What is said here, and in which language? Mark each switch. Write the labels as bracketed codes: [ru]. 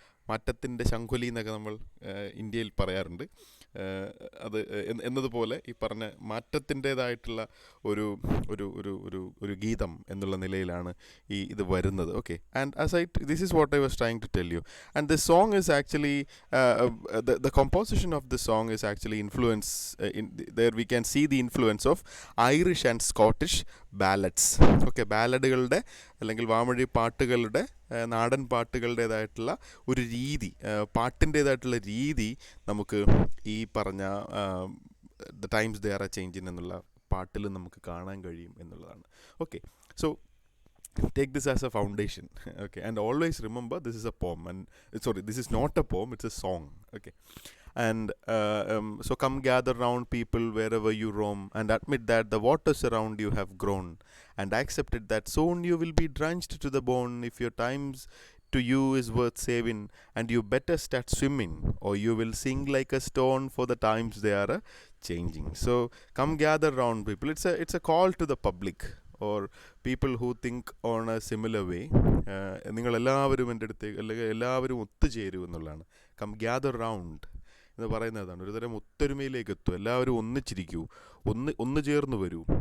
[ml] മാറ്റത്തിൻ്റെ ശംഖുലി എന്നൊക്കെ നമ്മൾ ഇന്ത്യയിൽ പറയാറുണ്ട്. അത് എന്നതുപോലെ ഈ പറഞ്ഞ മാറ്റത്തിൻ്റേതായിട്ടുള്ള ഒരു ഒരു ഒരു ഒരു ഒരു ഗീതം എന്നുള്ള നിലയിലാണ് ഇത് വരുന്നത്. [en] Okay, and this is what I was trying to tell you. And the song is actually the composition of the song is actually influence there we can see the influence of Irish and Scottish ballads. [ml] Okay, ബാലഡുകളുടെ അല്ലെങ്കിൽ വാമൊഴി പാട്ടുകളുടെ, നാടൻ പാട്ടുകളുടേതായിട്ടുള്ള ഒരു രീതി, പാട്ടിൻ്റേതായിട്ടുള്ള രീതി നമുക്ക് ഈ പറഞ്ഞ [en] the times they are a changing [ml] എന്നുള്ള പാട്ടിൽ നമുക്ക് കാണാൻ കഴിയും എന്നുള്ളതാണ്. [en] Okay, so take this as a foundation. Okay, and always remember this is a poem, and this is not a poem, it's a song. Okay, and so come gather round people wherever you roam, and admit that the waters around you have grown, and accept it that soon you will be drenched to the bone. If your times to you is worth saving, and you better start swimming, or you will sink like a stone, for the times they are changing. So come gather round people. It's a call to the public or people who think on a similar way. [ml] നിങ്ങളെല്ലാവരും എൻ്റെ അടുത്തേക്ക്, അല്ലെങ്കിൽ എല്ലാവരും ഒത്തുചേരൂ എന്നുള്ളതാണ്. [en] come gather round [ml] എന്ന് പറയുന്നതാണ്. ഒരുതരം ഒത്തൊരുമയിലേക്ക് എത്തും. എല്ലാവരും ഒന്നിച്ചിരിക്കൂ, ഒന്ന് ചേർന്ന് വരൂ.